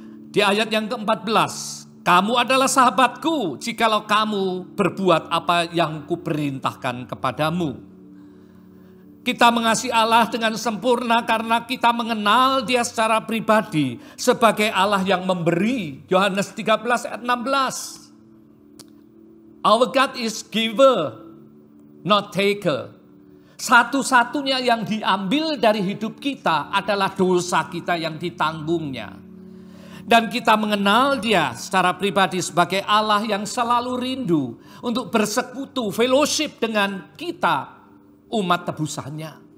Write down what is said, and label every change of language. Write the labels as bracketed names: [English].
[Indonesian] Di ayat yang ke-14, kamu adalah sahabatku jikalau kamu berbuat apa yang kuperintahkan kepadamu. Kita mengasihi Allah dengan sempurna karena kita mengenal Dia secara pribadi sebagai Allah yang memberi. Yohanes 13 ayat 16. [English] Our God is giver, not taker. [Indonesian] Satu-satunya yang diambil dari hidup kita adalah dosa kita yang ditanggungnya. Dan kita mengenal Dia secara pribadi sebagai Allah yang selalu rindu untuk bersekutu, fellowship dengan kita, umat tebusannya.